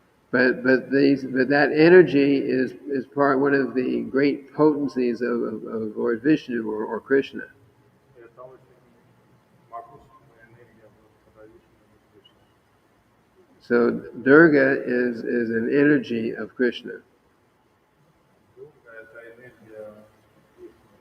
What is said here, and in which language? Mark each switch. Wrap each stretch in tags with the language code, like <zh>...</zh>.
<en>But that energy is one of the great potencies of Lord Vishnu or Krishna.</en> <ru>Это очень могущественная энергия Господа Вишну и Кришны.</ru> <en>So Durga is an energy of Krishna.</en> <ru>Дурга – это энергия Вишну.</ru>